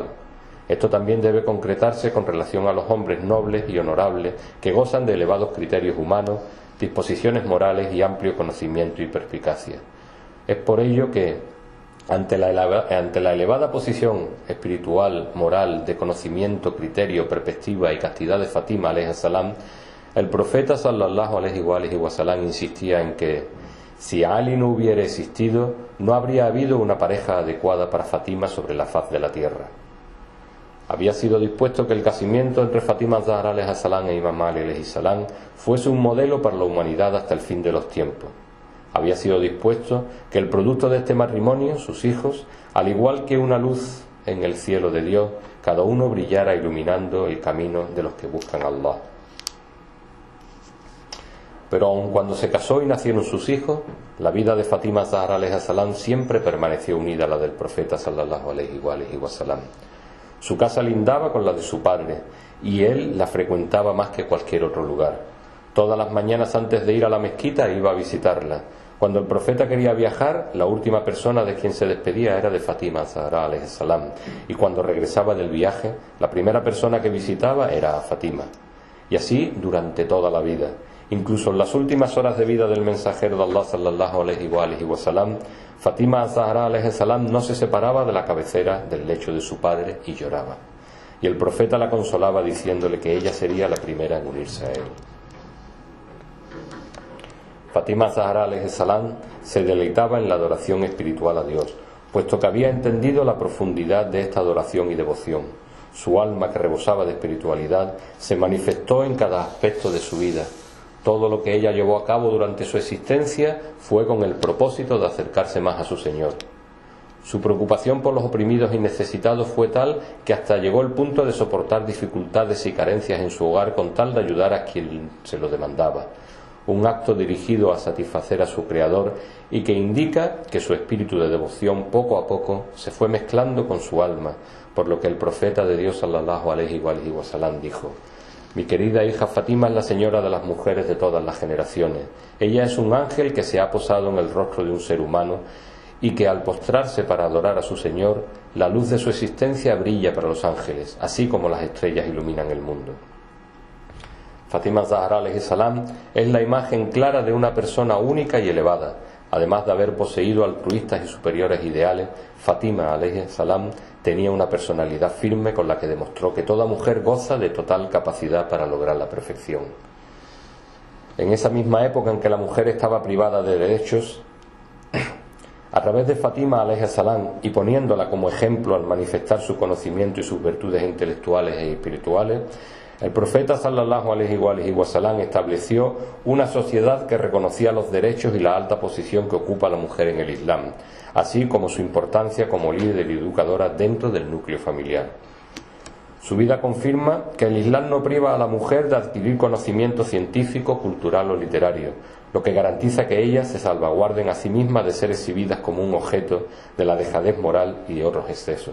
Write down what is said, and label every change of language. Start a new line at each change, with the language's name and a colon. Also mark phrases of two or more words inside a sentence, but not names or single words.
Spanish: Esto también debe concretarse con relación a los hombres nobles y honorables que gozan de elevados criterios humanos, disposiciones morales y amplio conocimiento y perspicacia. Es por ello que ante la elevada posición espiritual, moral, de conocimiento, criterio, perspectiva y castidad de Fatima
Arabic: عليه السلام,
Spanish: el profeta
Arabic: صلى الله عليه وسلم
Spanish: insistía en que si Ali no hubiera existido, no habría habido una pareja adecuada para Fatima sobre la faz de la tierra. Había sido dispuesto que el casamiento entre Fatima Zahra
Arabic: عليه السلام
Spanish: e Imam Ali
Arabic: عليه السلام
Spanish: fuese un modelo para la humanidad hasta el fin de los tiempos. Había sido dispuesto que el producto de este matrimonio, sus hijos, al igual que una luz en el cielo de Dios, cada uno brillara iluminando el camino de los que buscan a Allah. Pero aun cuando se casó y nacieron sus hijos, la vida de Fatima Zahra
Arabic: عليه السلام
Spanish: siempre permaneció unida a la del profeta
Arabic: صلى الله عليه وسلم.
Spanish: Su casa lindaba con la de su padre, y él la frecuentaba más que cualquier otro lugar. Todas las mañanas antes de ir a la mezquita iba a visitarla. Cuando el profeta quería viajar, la última persona de quien se despedía era de Fatima Zahra
Arabic: عليه السلام,
Spanish: y cuando regresaba del viaje, la primera persona que visitaba era a Fatima. Y así durante toda la vida. Incluso en las últimas horas de vida del mensajero de Allah
Arabic: صلى الله عليه وسلم,
Spanish: Fatima Zahra
Arabic: عليه السلام
Spanish: no se separaba de la cabecera del lecho de su padre y lloraba. Y el profeta la consolaba diciéndole que ella sería la primera en unirse a él. Fatima Zahra
Arabic: عليه السلام
Spanish: se deleitaba en la adoración espiritual a Dios, puesto que había entendido la profundidad de esta adoración y devoción. Su alma, que rebosaba de espiritualidad, se manifestó en cada aspecto de su vida. Todo lo que ella llevó a cabo durante su existencia fue con el propósito de acercarse más a su Señor. Su preocupación por los oprimidos y necesitados fue tal que hasta llegó el punto de soportar dificultades y carencias en su hogar con tal de ayudar a quien se lo demandaba. Un acto dirigido a satisfacer a su Creador y que indica que su espíritu de devoción poco a poco se fue mezclando con su alma, por lo que el profeta de Dios
Arabic: صلى الله عليه وسلم
Spanish: dijo: mi querida hija Fatima es la señora de las mujeres de todas las generaciones. Ella es un ángel que se ha posado en el rostro de un ser humano y que al postrarse para adorar a su Señor, la luz de su existencia brilla para los ángeles, así como las estrellas iluminan el mundo. Fátima Zahra
Arabic: عليه السلام
Spanish: es la imagen clara de una persona única y elevada. Además de haber poseído altruistas y superiores ideales, Fátima
Arabic: عليه السلام
Spanish: tenía una personalidad firme con la que demostró que toda mujer goza de total capacidad para lograr la perfección. En esa misma época en que la mujer estaba privada de derechos, a través de Fátima
Arabic: عليه السلام
Spanish: y poniéndola como ejemplo al manifestar su conocimiento y sus virtudes intelectuales e espirituales, el profeta
Arabic: صلى الله عليه وسلم
Spanish: estableció una sociedad que reconocía los derechos y la alta posición que ocupa la mujer en el Islam, así como su importancia como líder y educadora dentro del núcleo familiar. Su vida confirma que el Islam no priva a la mujer de adquirir conocimiento científico, cultural o literario, lo que garantiza que ellas se salvaguarden a sí mismas de ser exhibidas como un objeto de la dejadez moral y otros excesos.